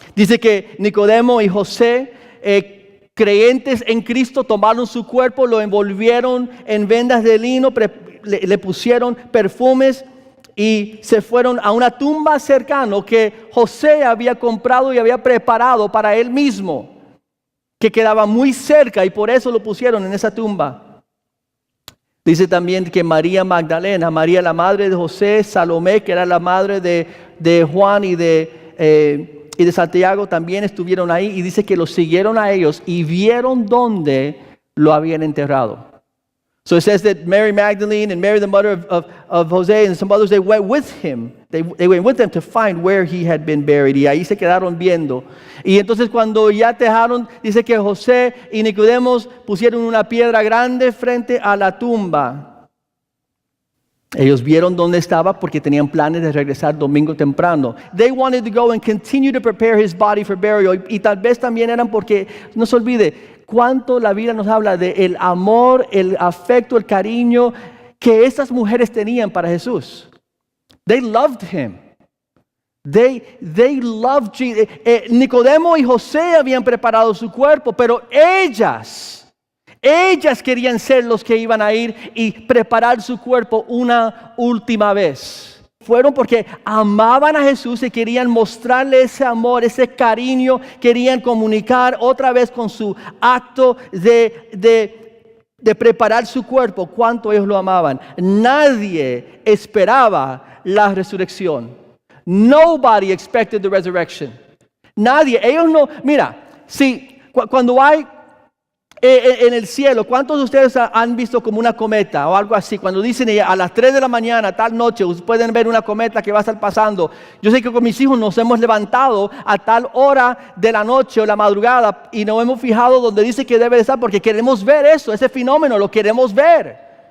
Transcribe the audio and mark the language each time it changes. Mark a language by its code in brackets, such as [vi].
[es] Dice que Nicodemo y José, creyentes en Cristo, tomaron su cuerpo, lo envolvieron en vendas de lino, le pusieron perfumes y se fueron a una tumba cercana que José había comprado y había preparado para él mismo, que quedaba muy cerca y por eso lo pusieron en esa tumba. Dice también que María Magdalena, María la madre de José, Salomé, que era la madre de Juan y de Santiago, también estuvieron ahí y dice que los siguieron a ellos y vieron dónde lo habían enterrado. [en] So it says that Mary Magdalene and Mary the mother of Jose and some others, they went with him. They went with them to find where he had been buried. [es] Y ahí se quedaron viendo. Y entonces cuando ya dejaron, dice que José y Nicodemos pusieron una piedra grande frente a la tumba. Ellos vieron dónde estaba porque tenían planes de regresar domingo temprano. [en] They wanted to go and continue to prepare his body for burial. [es] Y tal vez también eran porque, no se olvide, cuánto la Biblia nos habla de el amor, el afecto, el cariño que estas mujeres tenían para Jesús. [en] They loved him. They loved Jesus. [es] Nicodemo y José habían preparado su cuerpo, pero ellas Ellas querían ser los que iban a ir y preparar su cuerpo una última vez. Fueron porque amaban a Jesús y querían mostrarle ese amor, ese cariño. Querían comunicar otra vez con su acto de preparar su cuerpo cuánto ellos lo amaban. Nadie esperaba la resurrección. Nobody expected the resurrection. Nadie. Ellos no. Mira, si cuando hay en el cielo, ¿cuántos de ustedes han visto como una cometa o algo así? Cuando dicen a las 3 de la mañana, tal noche, ustedes pueden ver una cometa que va a estar pasando. Yo sé que con mis hijos nos hemos levantado a tal hora de la noche o la madrugada y nos hemos fijado donde dice que debe de estar porque queremos ver eso, ese fenómeno, lo queremos ver.